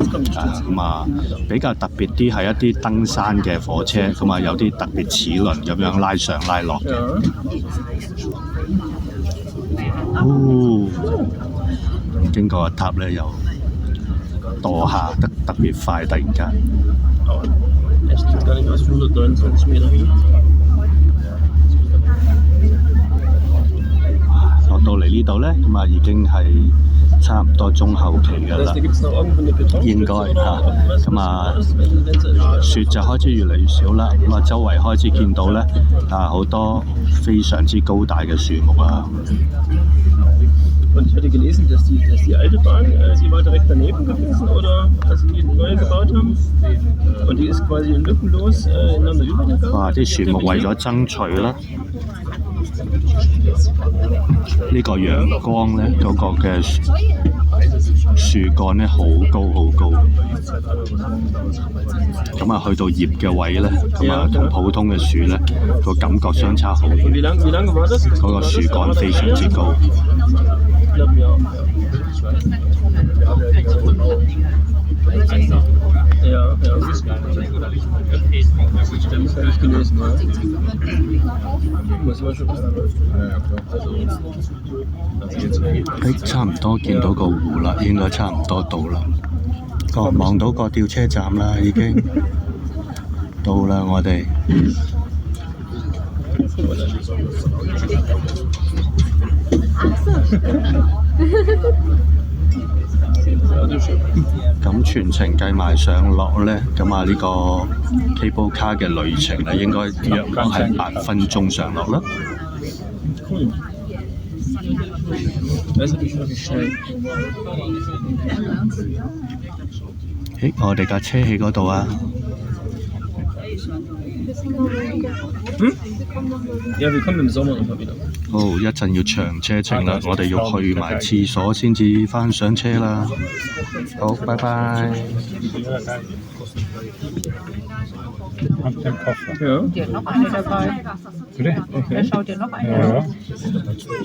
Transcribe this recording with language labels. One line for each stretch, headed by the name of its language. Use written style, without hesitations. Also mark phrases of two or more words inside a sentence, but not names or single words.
Cantonese: 咁啊比較特別啲係一啲登山嘅火車，咁啊有啲特別齒輪咁樣拉上拉落嘅。經過個塔咧又墮下得特別快，突然間。
German: Echt, gar nicht aus 129 Meter hin.
Cantonese: 落到嚟呢度咧，咁啊已經係差唔多中後期㗎啦，應該嚇。咁啊雪就開始越嚟越少啦，咁啊周圍開始見到咧好多非常之高大嘅樹木啊。
German: Und ich hatte gelesen, dass die alte Bahn, die war direkt daneben gewesen, oder dass sie die neue gebaut haben. Und die ist quasi lückenlos ineinander übergegangen.
Cantonese: 哇！啲樹木為咗爭取啦，呢個陽光咧，嗰個嘅樹幹咧好高好高，咁啊去到葉嘅位咧，咁啊同普通嘅樹咧個感覺相差好遠。
German: Wie lange war das?
Cantonese: 嗰個樹幹非常之高。
German: Ich glaube, ja. Ja. Das habe ich gelesen, ja. Muss man schon.
Cantonese: 差唔多見到個湖啦，應該差唔多到啦。望到個吊車站啦，已經到啦，我哋。咁全程計埋上落咧，咁啊呢個
English: cable car
Cantonese: 嘅旅程咧，應該約莫係8分鐘上落啦。我哋架車喺嗰度啊！
German: Ja, wir kommen im Sommer nochmal wieder.
Cantonese: 好，一陣要長車程啦，我哋要去埋廁所先至翻上車啦。好，拜拜。
German: Und den Koffer. Ja. Dir noch eine dabei. Bitte? Wer schaut dir noch eine? Ja.